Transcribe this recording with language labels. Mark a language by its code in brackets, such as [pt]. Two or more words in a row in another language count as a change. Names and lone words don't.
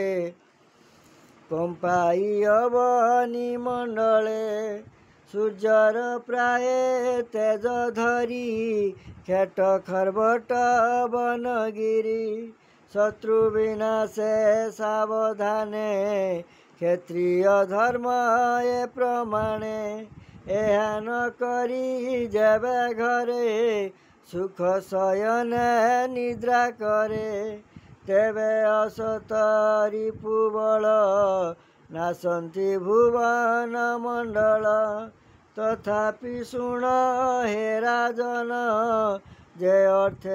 [or] କଂପାଇ ଅବନୀ ମଣ୍ଡଳେ ସୂର୍ଯ୍ୟର ପ୍ରାୟ ତେଜ ଧରି ଖେଟ ଖରବଟ ବନଗିରି ଶତ୍ରୁ ବିନାଶେ ସାବଧାନେ କ୍ଷତ୍ରିୟ ଧର୍ମ ଏ ପ୍ରମାଣେ ଏହା ନ କରି ଯେବେ ଘରେ ସୁଖ ଶୟନ ନିଦ୍ରା କରେ ତେବେ ଅସତ ରିପୁବଳ ନାଶନ୍ତି ଭୁବନ ମଣ୍ଡଳ ତଥାପି ଶୁଣ ହେ ରାଜନ ଯେ ଅର୍ଥେ